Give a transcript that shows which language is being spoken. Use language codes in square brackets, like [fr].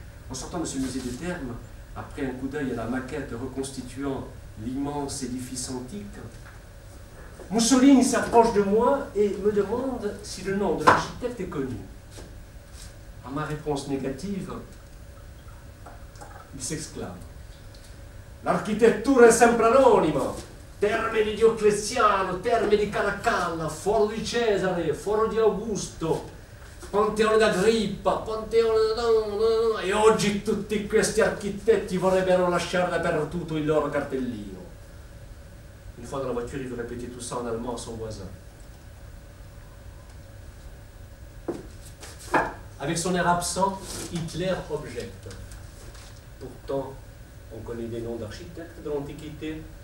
[fr] En sortant de ce musée des Thermes, après un coup d'œil à la maquette reconstituant l'immense édifice antique, Mussolini s'approche de moi et me demande si le nom de l'architecte est connu. À ma réponse négative, il s'exclame. [it] L'architettura è sempre anonima. Terme di Diocleziano, Terme di Caracalla, Foro di Cesare, Foro di Augusto, Panteone d'Agrippa, Panteone... E oggi tutti questi architetti vorrebbero lasciare dappertutto il loro cartellino. [fr] Une fois dans la voiture, il veut répéter tout ça en allemand à son voisin. Avec son air absent, Hitler objecte. Pourtant, on connaît des noms d'architectes de l'Antiquité.